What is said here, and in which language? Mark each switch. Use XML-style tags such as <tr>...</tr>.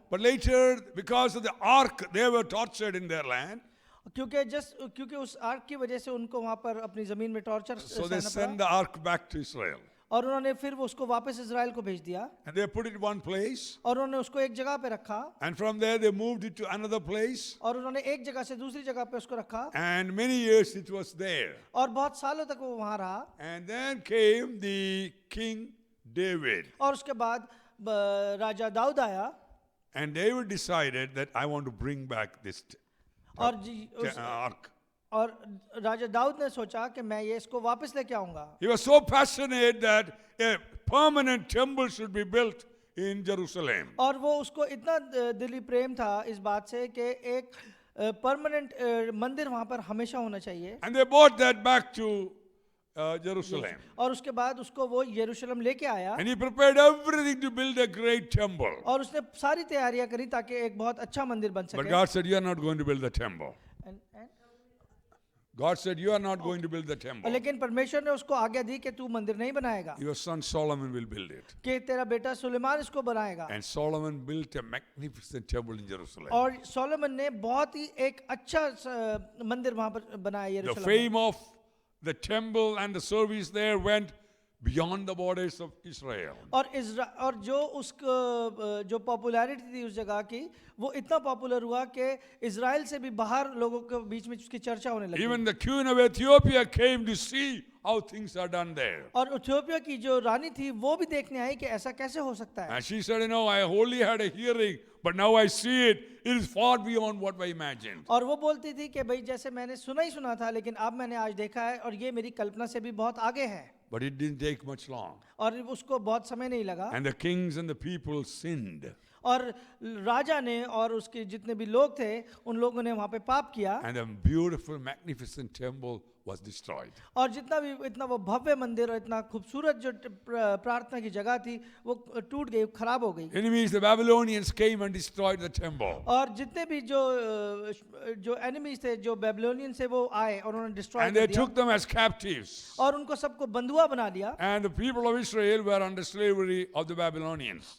<en>But later, because of the ark, they were tortured in their land.</en> <hi>क्योंकि उस arc की वजह से उनको वहाँ पर अपनी ज़मीन में टॉर्चर</hi> <en>So they</en> <hi>सहना</hi> <en>sent the ark back to Israel.</en> <hi>और उन्होंने फिर वो उसको वापस इजराइल को भेज दिया</hi> <en>And they put it in one place.</en> <hi>और उन्होंने उसको एक जगह पे रखा</hi> <en>And from there, they moved it to another place.</en> <hi>और उन्होंने एक जगह से दूसरी जगह पे उसको रखा</hi> <en>And many years it was there.</en> <hi>और बहुत सालों तक वो वहाँ रहा।</hi> <en>And then came the King David.</en> <hi>और उसके बाद राजा दाऊद आया</hi> <en>And David decided that I want to bring back this ark.</en> <hi>और राजा दाऊद ने सोचा कि मैं ये इसको वापस लेके आऊंगा।</hi> <en>He was so passionate that a permanent temple should be built in Jerusalem.</en> <hi>और वो उसको इतना दिली प्रेम था इस बात से कि एक परमानेंट मंदिर वहाँ पर हमेशा होना चाहिए।</hi> <en>And they brought that back to Jerusalem.</en> <hi>और उसके बाद उसको वो यरूशलेम लेके आया</hi> <en>And he prepared everything to build a great temple.</en> <hi>और उसने सारी तैयारियां करी ताकि एक बहुत अच्छा मंदिर बन</hi> <en>But</en> <hi>सके।</hi> <en>God said, you are not going to build the temple. And- God said, you are not going to build the temple.</en> <hi>लेकिन परमेश्वर ने उसको आज्ञा दी कि तू मंदिर नहीं बनाएगा,</hi> <en>Your son Solomon will build it.</en> <hi>कि तेरा बेटा सुलेमान इसको बनाएगा।</hi> <en>And Solomon built a magnificent temple in Jerusalem.</en> <hi>और सोलोमन ने बहुत ही एक अच्छा मंदिर वहां पर बनाया</hi> <en>The</en> <hi>यरूशलेम में।</hi> <en>fame of the temple and the service there went beyond the borders of Israel.</en> <hi>और जो उसको जो पॉपुलैरिटी थी उस जगह की वो इतना पॉपुलर हुआ कि इजराइल से भी बाहर लोगों के बीच में उसकी चर्चा होने लगी।</hi> <en>Even the queen of Ethiopia came to see how things are done there.</en> <hi>और इथियोपिया की जो रानी थी वो भी देखने आई कि ऐसा कैसे हो सकता है।</hi> <en>And she said, I only had a hearing, but now I see it. It is far beyond what I imagined.</en> <hi>और वो बोलती थी कि भाई जैसे मैंने सुना ही सुना था लेकिन अब मैंने आज देखा है और ये मेरी कल्पना से भी बहुत आगे है।</hi> <en>But it didn't take much long.</en> <hi>और उसको बहुत समय नहीं लगा</hi> <en>And the kings and the people sinned.</en> <hi>और राजा ने और उसके जितने भी लोग थे उन लोगों ने वहाँ पे पाप किया</hi> <en>And a beautiful, magnificent temple was destroyed.</en> <hi>और जितना भी इतना वो भव्य मंदिर और इतना खूबसूरत जो प्रार्थना की जगह थी वो टूट गई, खराब हो गई।</hi> <en>Enemies, the Babylonians came and destroyed the temple.</en> <hi>और जितने भी जो एनिमीज थे, जो बेबीलोनियन से वो आए और उन्होंने डिस्ट्रॉय</hi> <en>And</en> <hi>कर</hi> <en>they</en> <hi>दिया</hi> <en>took them as captives.</en> <hi>और उनको सबको बंधुआ बना दिया।</hi> <en>And the people of Israel were under slavery of the Babylonians.</en>